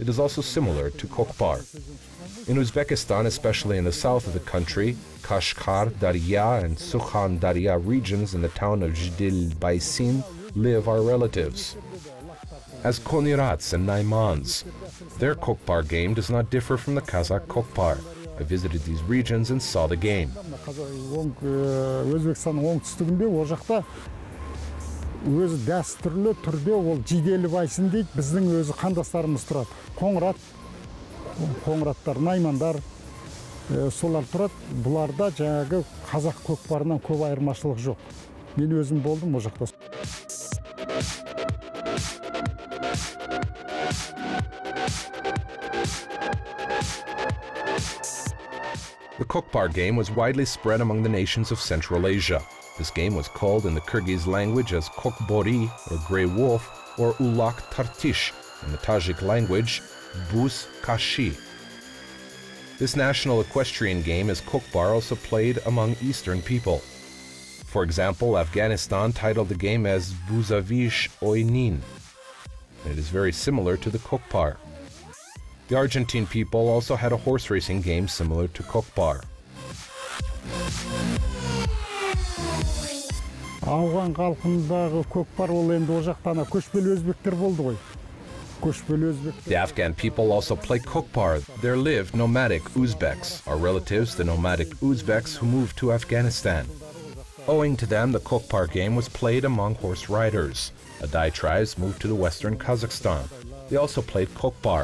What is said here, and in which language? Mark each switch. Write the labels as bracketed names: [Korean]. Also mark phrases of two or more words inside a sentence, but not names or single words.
[English] It is also similar to Kokpar. In Uzbekistan, especially in the south of the country, Kashgar, Darya, and Sukhan Darya regions in the town of Jdil Baisin live our relatives. As Konirats and Naimans, their Kokpar game does not differ from the Kazakh Kokpar. I visited these regions and saw the game. [Kazakh] Өзбекстанның оңтүстігінде ол жақта өзі дәстүрлі түрде ол жиделі байсын дейді, біздің өзі қандастарымыз тұрады. Қоңыраттар, наймандар, солар тұрады. Бұларда жаңағы қазақ көкпарынан көп айырмашылық жоқ. Мен өзім болдым ол жақта. [English] The Kokpar game was widely spread among the nations of Central Asia. This game was called in the Kyrgyz language as Kokbori, or Grey Wolf, or Ulak Tartish, in the Tajik language, Bus Kashi. This national equestrian game is Kokpar also played among Eastern people. For example, Afghanistan titled the game as Buzavish Oynin. It is very similar to the Kokpar. The Argentine people also had a horse racing game similar to Kokpar. [Kazakh] Ауған халқындағы көкпар ол енді о жақтан көшпелі өзбектер болды ғой. [English] The Afghan people also play Kokpar. There lived nomadic Uzbeks, our relatives, the nomadic Uzbeks who moved to Afghanistan. Owing to them, the Kokpar game was played among horse riders. Adai tribes moved to the western Kazakhstan. They also played Kokpar.